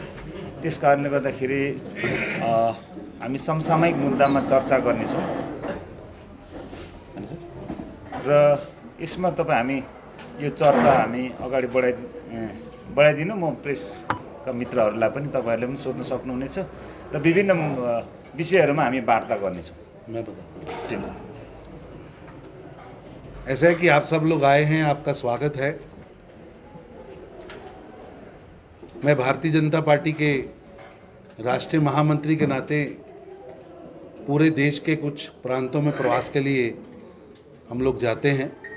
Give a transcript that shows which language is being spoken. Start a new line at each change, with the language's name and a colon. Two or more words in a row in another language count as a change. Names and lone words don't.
Nepali: त्यस कारणले गर्दाखेरि हामी समसामयिक मुद्दामा चर्चा गर्नेछौँ र यसमा तपाईँ हामी यो चर्चा हामी अगाडि बढाइदिनु म प्रेसका मित्रहरूलाई पनि तपाईँहरूले पनि सोध्न सक्नुहुनेछ र विभिन्न विषयहरूमा हामी वार्ता गर्नेछौँ।
Hindi: मैं बताता हूँ। ऐसा है कि आप सब लोग आए हैं, आपका स्वागत है। मैं भारतीय जनता पार्टी के राष्ट्रीय महामंत्री के नाते पूरे देश के कुछ प्रांतों में प्रवास के लिए हम लोग जाते हैं।